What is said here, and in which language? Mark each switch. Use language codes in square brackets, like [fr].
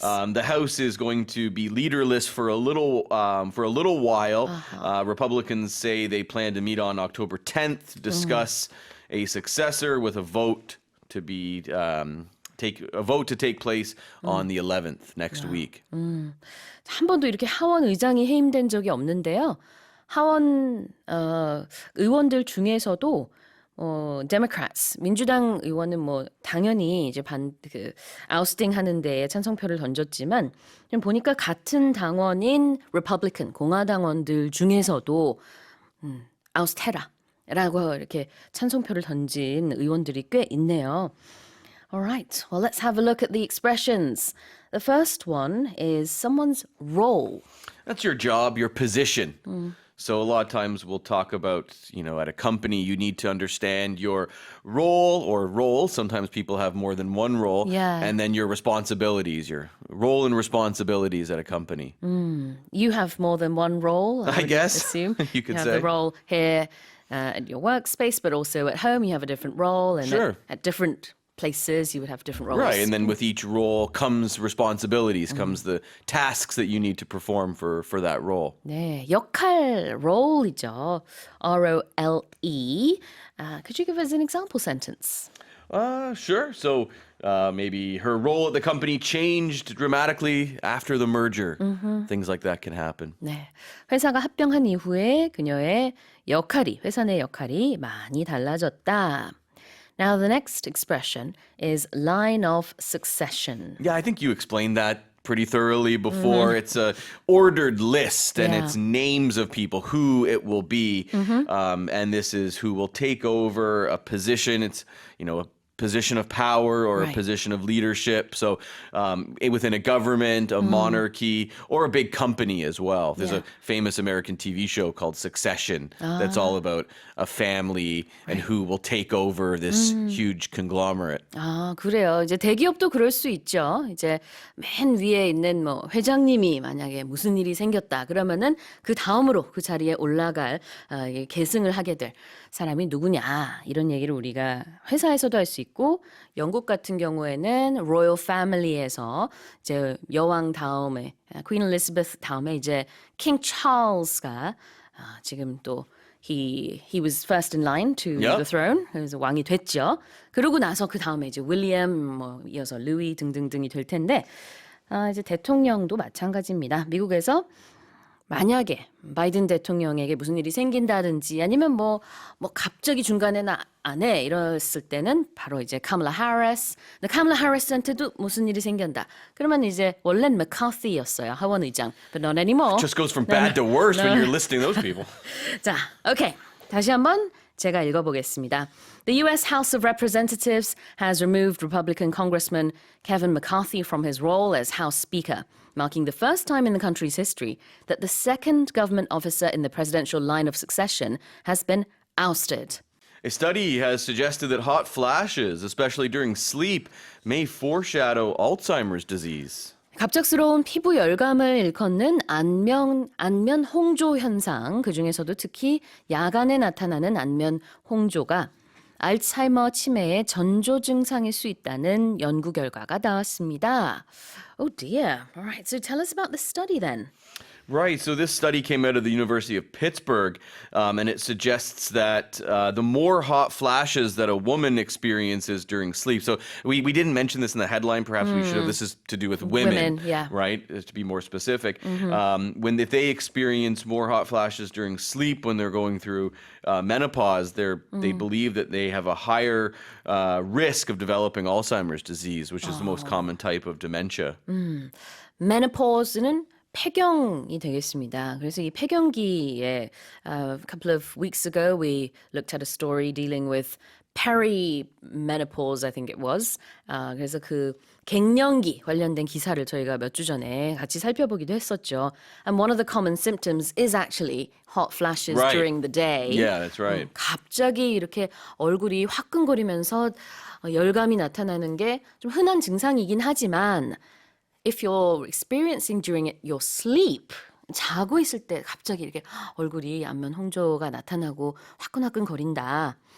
[en] The House is going to be leaderless for a little while. Republicans say they plan to meet on October 10th to discuss a successor with a vote to be to take place on the 11th next week. [ko] 한 번도 이렇게 하원 의장이 해임된 적이 없는데요. 하원 의원들 중에서도 Democrats, 민주당 의원은 뭐 당연히 이제 아우스팅 하는 데에 찬성표를 던졌지만 지금 보니까 같은 당원인 Republican, 공화당원들 중에서도 아우스테라라고 이렇게 찬성표를 던진 의원들이 꽤 있네요. [en] Alright, well let's have a look at the expressions. The first one is someone's role. That's your job, your position. So a lot of times we'll talk about, at a company, you need to understand your role or roles. Sometimes people have more than one role. Yeah. And then your responsibilities, your role and responsibilities at a company. You have more than one role, I would guess assume. you could have say. the role here at your workspace, but also at home you have a different role. And Sure. at different places you would have different roles. Right, and then with each role comes responsibilities, comes the tasks that you need to perform for that role. [ko] 네, 역할, role이죠. R-O-L-E. [en] Could you give us an example sentence? Sure. So maybe her role at the company changed dramatically after the merger. Things like that can happen. [ko] 네, 회사가 합병한 이후에 그녀의 회사 내 역할이 많이 달라졌다. [en] Now the next expression is line of succession. Yeah, I think you explained that pretty thoroughly before. It's a ordered list and Yeah. it's names of people, who it will be. And this is who will take over a position. It's, a position of power or Right. a position of leadership. So within a government, a monarchy, or a big company as well. There's Yeah. a famous American TV show called Succession that's all about a family and who will take over this huge conglomerate. [ko] 아, 그래요. 이제 대기업도 그럴 수 있죠. 이제 맨 위에 있는 회장님이 만약에 무슨 일이 생겼다. 그러면은 그 다음으로 그 자리에 올라갈 계승을 하게 될 사람이 누구냐. 이런 얘기를 우리가 회사에서도 할 수 있고 영국 같은 경우에는 Royal Family에서 이제 여왕 다음에 Queen Elizabeth 다음에 이제 King Charles가 지금 또 [en] He was first in line to Yep. the throne. [ko] 그래서 왕이 됐죠. 그러고 나서 그 다음에 이제 윌리엄, 이어서 루이 등등등이 될 텐데 이제 대통령도 마찬가지입니다. 미국에서 만약에 바이든 대통령에게 무슨 일이 생긴다든지 아니면 뭐 갑자기 중간에 안 해 이랬을 때는 바로 이제 카멀라 해리스. 근데 카멀라 해리스한테도 무슨 일이 생긴다. 그러면 이제 원래는 맥카시였어요. 하원 의장. [en] But not anymore. Just goes from bad to worse when you're listing those people. [ko] 자, 오케이. 다시 한번 제가 읽어보겠습니다. [en] The U.S. House of Representatives has removed Republican Congressman Kevin McCarthy from his role as House Speaker, marking the first time in the country's history that the second government officer in the presidential line of succession has been ousted. A study has suggested that hot flashes, especially during sleep, may foreshadow Alzheimer's disease. [ko] 갑작스러운 피부 열감을 일컫는 안면 홍조 현상, 그중에서도 특히 야간에 나타나는 안면 홍조가 알츠하이머 치매의 전조 증상일 수 있다는 연구 결과가 나왔습니다. [en] Oh dear. All right, so tell us about this study then. Right. So this study came out of the University of Pittsburgh, and it suggests that the more hot flashes that a woman experiences during sleep. So we didn't mention this in the headline. Perhaps we should have. This is to do with women, yeah. right? To be more specific. If they experience more hot flashes during sleep when they're going through menopause, they believe that they have a higher risk of developing Alzheimer's disease, which is the most common type of dementia. [ko] Menopause는 폐경이 되겠습니다. 그래서 이 폐경기에 [en] a couple of weeks ago we looked at a story dealing with perimenopause, I think it was. [ko] 그래서 그 갱년기 관련된 기사를 저희가 몇 주 전에 같이 살펴보기도 했었죠. [en] And one of the common symptoms is actually hot flashes Right. during the day. Yeah, that's right. [ko] 갑자기 이렇게 얼굴이 화끈거리면서 열감이 나타나는 게 좀 흔한 증상이긴 하지만 [en] if you're experiencing during your sleep, [ko] 자고 있을 때 갑자기 이렇게 얼굴이 안면 홍조가 나타나고 화끈화끈 거린다.